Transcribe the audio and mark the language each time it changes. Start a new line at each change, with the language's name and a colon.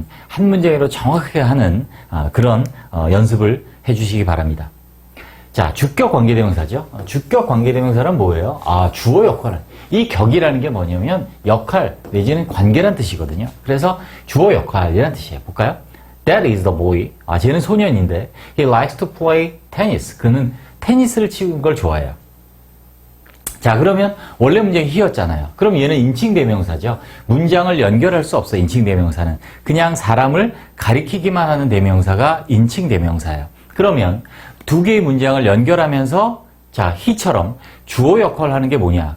Korean: 한 문장으로 정확하게 하는 그런 연습을 해주시기 바랍니다. 자, 주격 관계대명사죠. 주격 관계대명사는 뭐예요? 주어 역할을. 이 격이라는 게 뭐냐면 역할 내지는 관계란 뜻이거든요. 그래서 주어 역할이란 뜻이에요. 볼까요?
English: That is the boy.
Korean: 쟤는 소년인데
English: he likes to play tennis.
Korean: 그는 테니스를 치는 걸 좋아해요. 자, 그러면 원래 문장이 he였잖아요. 그럼 얘는 인칭대명사죠. 문장을 연결할 수 없어, 인칭대명사는. 그냥 사람을 가리키기만 하는 대명사가 인칭대명사예요. 그러면 두 개의 문장을 연결하면서 자, he처럼 주어 역할을 하는 게 뭐냐?